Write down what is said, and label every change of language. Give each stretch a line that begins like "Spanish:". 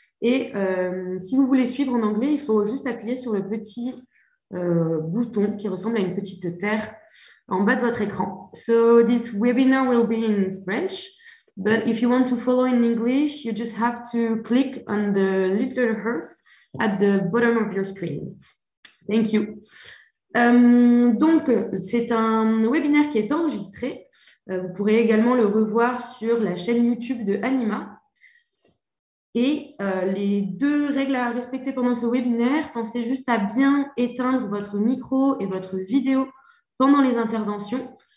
French: Et si vous voulez suivre en anglais, il faut juste appuyer sur le petit bouton qui ressemble à une petite terre en bas de votre écran.
English: So this webinar will be in French, but if you want to follow in English, you just have to click on the little hearth at the bottom of your screen. Thank you.
French: Donc, c'est un webinaire qui est enregistré. Vous pourrez également le revoir sur la chaîne YouTube de Anima. Et les deux règles à respecter pendant ce webinaire, pensez juste à bien éteindre votre micro et votre vidéo pendant les interventions.